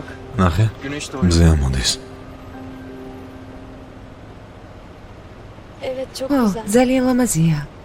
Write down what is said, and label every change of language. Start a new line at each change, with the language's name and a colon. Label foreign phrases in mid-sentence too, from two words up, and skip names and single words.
Georgian: ნახე,
Turkish: güneş doğuyor.
Georgian: მზე ამოდის.
Turkish: Evet, çok
Georgian: ო,
Turkish: güzel.
Georgian: ძალიან ლამაზია.